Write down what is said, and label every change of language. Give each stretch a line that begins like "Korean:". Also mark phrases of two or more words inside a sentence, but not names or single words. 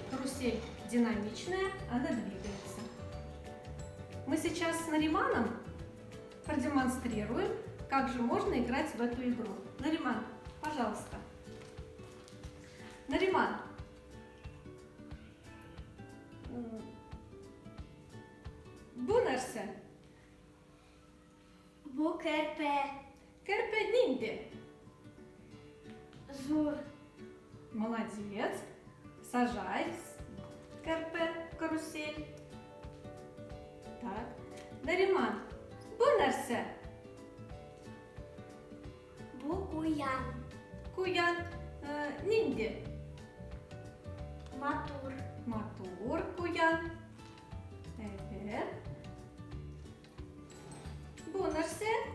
Russian: Карусель динамичная, она двигается. Мы сейчас с Нариманом продемонстрируем, как же можно играть в эту игру. Нариман, пожалуйста. Нариман.
Tatar: Bu нәрсе? Bu kerpe. Керпе нинди. Зур.
Russian: Молодец. Сажай керпе в карусель. Так. Нариман.
Tatar: Bu нәрсе? Bu kuyan. Куян. Нинди. Матур. Матур куян. Evet. Bu нәрсе?